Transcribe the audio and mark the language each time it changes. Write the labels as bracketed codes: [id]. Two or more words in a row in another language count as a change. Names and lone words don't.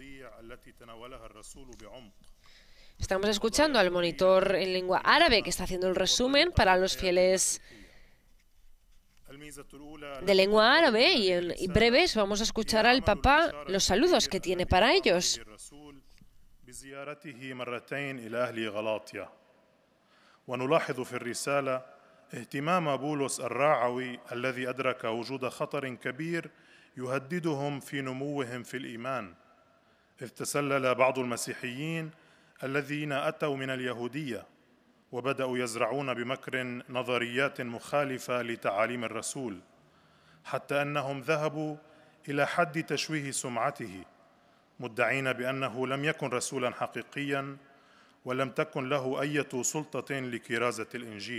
[es] Estamos escuchando al monitor en lengua árabe que está haciendo el resumen para los fieles de lengua árabe y en breves vamos a escuchar al Papa los saludos que tiene para ellos. [ar] ونلاحظ في الرسالة اهتمام بولس الراعوي الذي أدرك وجود خطر كبير يهددهم في نموهم في الإيمان إذ تسلل بعض المسيحيين الذين أتوا من اليهودية وبدأوا يزرعون بمكر نظريات مخالفة لتعاليم الرسول حتى أنهم ذهبوا إلى حد تشويه سمعته مدعين بأنه لم يكن رسولا حقيقيا ولم تكن له أي سلطة لكرازة الإنجيل.